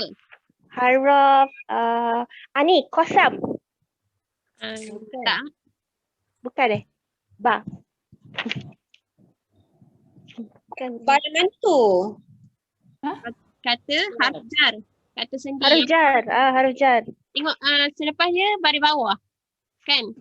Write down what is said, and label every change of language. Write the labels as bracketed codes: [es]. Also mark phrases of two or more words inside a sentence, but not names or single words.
[ms] Haraf. Ni kosam. Tak. Bukan Ba. Ba yang mana tu? Kata [ar] حرف جر. [ms] Kata sendi. [ar] حرف جر. حرف جر. [ms] Tengok selepas dia baris bawah. Kan?